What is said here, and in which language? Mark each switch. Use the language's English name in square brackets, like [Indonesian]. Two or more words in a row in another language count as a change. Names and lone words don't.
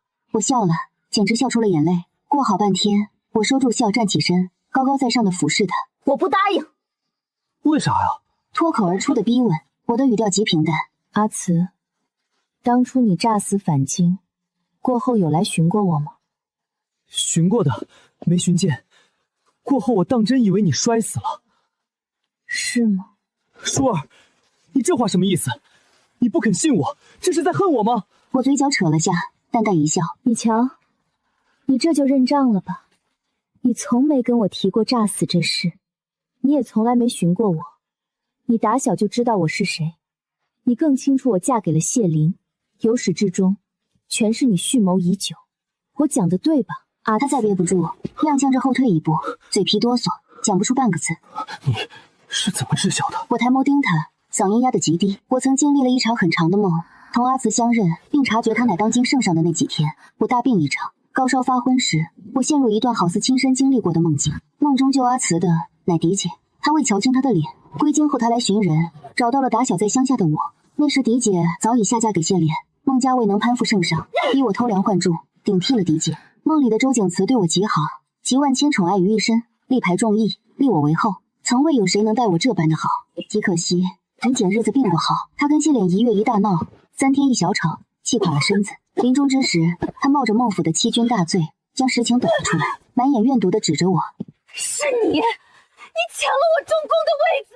[Chinese] 我笑了，簡直笑出了眼淚。過好半天，我收住笑，站起身，高高在上的俯視他。我不答應。為啥呀？脫口而出的逼問，我的語調極平淡。阿慈，當初你詐死返京，過後有來尋過我嗎？尋過的，沒尋見。過後我當真以為你摔死了。是嗎？舒兒，你這話什麼意思？你不肯信我，這是在恨我嗎？我嘴角扯了下，淡淡一笑。你瞧，你這就認賬了吧？你從沒跟我提過詐死這事，你也從來沒尋過我。你打小就知道我是誰，你更清楚我嫁給了謝林，由始至終全是你蓄謀已久。我講的對吧？他再憋不住，踉蹌着後退一步，嘴皮哆嗦，講不出半個字。你是怎麼知曉的？我抬眸盯他，嗓音壓得極低。我曾經歷了一場很長的夢，同阿慈相認，並察覺他乃當今聖上的那幾天，我大病一場，高燒發昏時，我陷入一段好似親身經歷過的夢境。夢中救阿慈的乃狄姐，他未瞧清他的臉。歸京後，他來尋人，找到了打小在鄉下的我。那時狄姐早已下嫁給謝璉，孟家未能攀附聖上，逼我偷梁換柱，頂替了狄姐。夢裡的周景慈對我極好，集萬千寵愛於一身，力排眾議，立我為後，曾未有誰能待我這般的好。極可惜，狄姐日子並不好，她跟謝璉一月一大鬧，3天一小吵，氣垮了身子。臨終之時，她冒着孟府的欺君大罪，將實情抖了出來，滿眼怨毒地指着我：“是你！你搶了我中宮的位子！”